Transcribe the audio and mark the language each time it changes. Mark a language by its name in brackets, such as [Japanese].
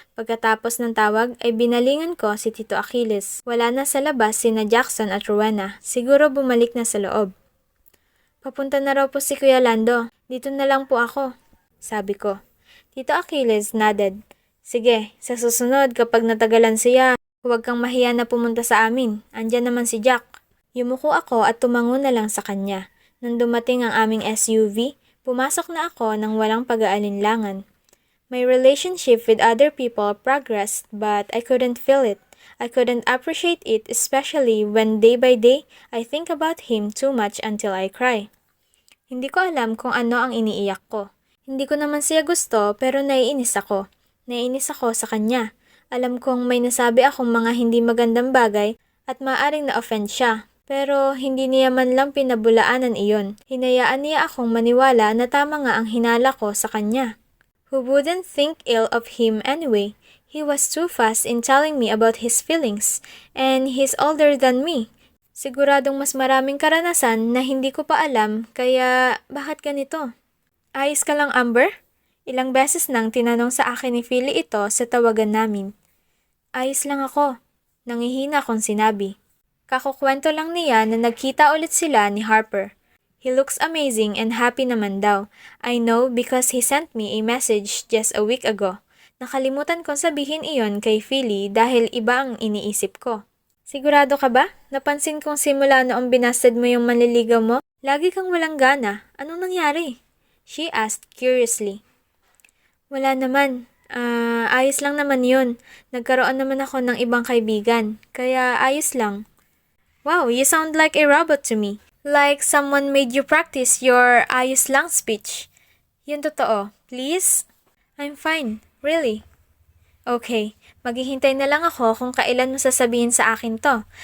[Filipino] Pagkatapos ng tawag ay binalingan ko si Tito Achilles. Wala na sa labas sina Jackson at Rowena. Siguro bumalik na sa loob. Papunta na raw po si Kuya Lando. Dito na lang po ako, sabi ko. [English] Tito Achilles nodded. [Filipino] Sige, sa susunod kapag natagalan siya, huwag kang mahiya na pumunta sa amin. Andyan naman si Jack. Yumuko ako at tumango na lang sa kanya. Nang dumating ang aming SUV, pumasok na ako nang walang pag-aalinlangan. [English] My relationship with other people progressed but I couldn't feel it. I couldn't appreciate it, especially when day by day I think about him too much until I cry. [Filipino] Hindi ko alam kung ano ang iniiyak ko. Hindi ko naman siya gusto pero naiinis ako. Naiinis ako sa kanya. Alam kong may nasabi akong mga hindi magandang bagay at maaaring na-offend siya. Pero hindi niya man lang pinabulaanan iyon. Hinayaan niya akong maniwala na tama nga ang hinala ko sa kanya. [English] Who wouldn't think ill of him anyway? He was too fast in telling me about his feelings, and he's older than me. [Filipino] Siguradong mas maraming karanasan na hindi ko pa alam, kaya bakit ganito? Ayos ka lang, Amber? Ilang beses nang tinanong sa akin ni Philly ito sa tawagan namin. [English] Ayos lang ako. [Filipino] Nangihina kong sinabi. Kakukwento lang niya na nagkita ulit sila ni Harper. [English] He looks amazing and happy [Filipino] naman daw. [English] I know because he sent me a message just a week ago. [Filipino] Nakalimutan kong sabihin iyon kay Philly dahil iba ang iniisip ko. Sigurado ka ba? Napansin kong simula noong binasted mo yung manliligaw mo, lagi kang walang gana. Anong nangyari? [English] She asked curiously. [Filipino] Wala naman. Ayos lang naman yun. Nagkaroon naman ako ng ibang kaibigan. Kaya ayos lang. [English] Wow, you sound like a robot to me. Like someone made you practice your [Filipino] ayos lang [English] speech. [Filipino] Yun totoo. [English] Please? I'm fine. Really? [Filipino] Okay, maghihintay na lang ako kung kailan mo sasabihin sa akin to.